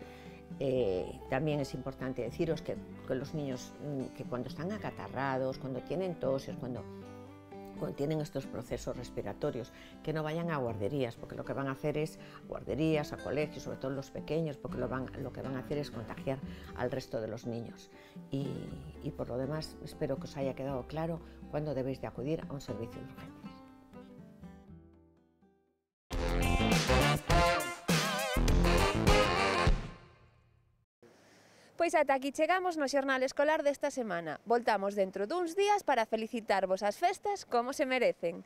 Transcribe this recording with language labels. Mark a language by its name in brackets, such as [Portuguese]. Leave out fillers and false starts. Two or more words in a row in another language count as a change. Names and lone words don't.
[Spanish] También es importante deciros que los niños que cuando están acatarrados, cuando tienen toses, cuando tienen estos procesos respiratorios, que no vayan a guarderías, porque lo que van a hacer es guarderías, a colegios, sobre todo los pequeños, porque lo que van a hacer es contagiar al resto de los niños. Y por lo demás, espero que os haya quedado claro cuándo debéis de acudir a un servicio de urgencias. [Galician] Pois ata aquí chegamos no xornal escolar desta semana. Voltamos dentro duns días para felicitarvos as festas como se merecen.